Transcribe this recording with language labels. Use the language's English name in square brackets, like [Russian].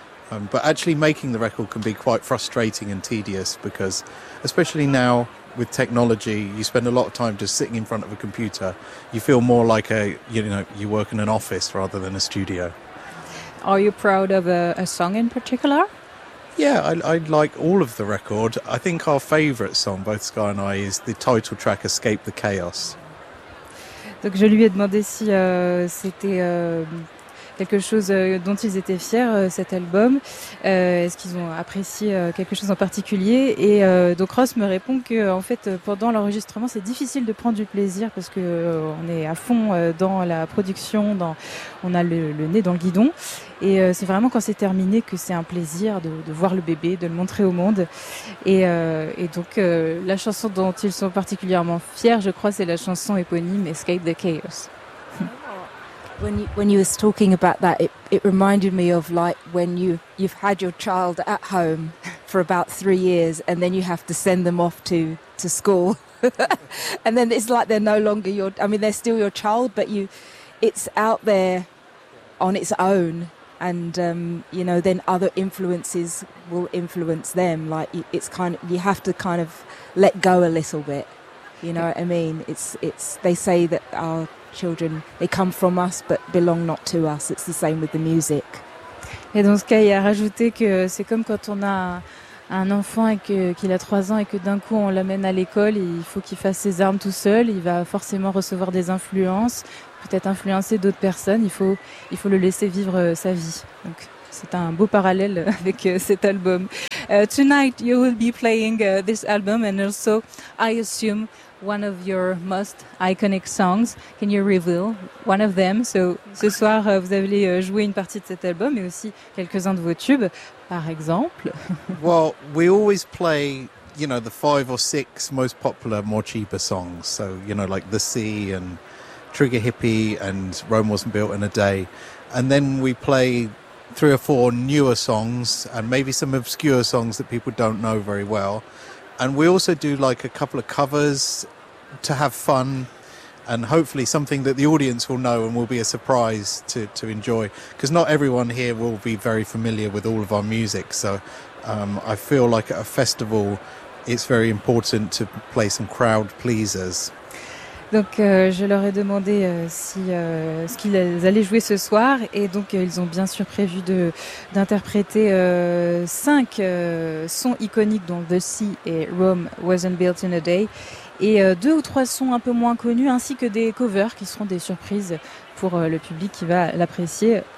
[English] But actually making the record can be quite frustrating and tedious because, especially now with technology, you spend a lot of time just sitting in front of a computer. You feel more like a, you know, you work in an office rather than a studio. Are you proud of a song in particular? Yeah, I like all of the record. I think our favorite song, both Sky and I, is the title track Escape the Chaos. [French] Donc je lui ai demandé si c'était quelque chose dont ils étaient fiers, cet album. Est-ce qu'ils ont apprécié quelque chose en particulier? Et donc Ross me répond que, en fait, pendant l'enregistrement, c'est difficile de prendre du plaisir parce qu'on est à fond dans la production, on a le nez dans le guidon. Et c'est vraiment quand c'est terminé que c'est un plaisir de voir le bébé, de le montrer au monde. Et donc, la chanson dont ils sont particulièrement fiers, je crois, c'est la chanson éponyme Escape the Chaos. [English] When you was talking about that, it reminded me of like when you've had your child at home for about 3 years and then you have to send them off to school. And then it's like they're no longer your, I mean, they're still your child, but it's out there on its own. And, you know, then other influences will influence them. Like it's kind of, you have to kind of let go a little bit. You know what I mean? It's, they say that our children, they come from us but belong not to us. It's the same with the music. [French] Et dans ce cas, il a rajouté que c'est comme quand on a un enfant et qu'il a 3 ans et que d'un coup on l'amène à l'école, il faut qu'il fasse ses armes tout seul, il va forcément recevoir des influences, peut-être influencer d'autres personnes, il faut le laisser vivre sa vie. Donc c'est un beau parallèle avec cet album. [English] Tonight you will be playing this album and also I assume one of your most iconic songs. Can you reveal one of them? [French] So, ce soir, vous allez jouer une partie de cet album et aussi quelques-uns de vos tubes, par exemple. [English] Well, we always play, you know, the 5 or 6 most popular, more cheaper songs. So, you know, like The Sea and Trigger Hippie and Rome Wasn't Built in a Day. And then we play 3 or 4 newer songs and maybe some obscure songs that people don't know very well. And we also do like a couple of covers to have fun and hopefully something that the audience will know and will be a surprise to enjoy. Because not everyone here will be very familiar with all of our music. So I feel like at a festival, it's very important to play some crowd pleasers. [French] Donc je leur ai demandé ce qu'ils allaient jouer ce soir et donc ils ont bien sûr prévu d'interpréter 5 sons iconiques dont The Sea et Rome Wasn't Built in a Day et 2 ou 3 sons un peu moins connus ainsi que des covers qui seront des surprises pour le public qui va l'apprécier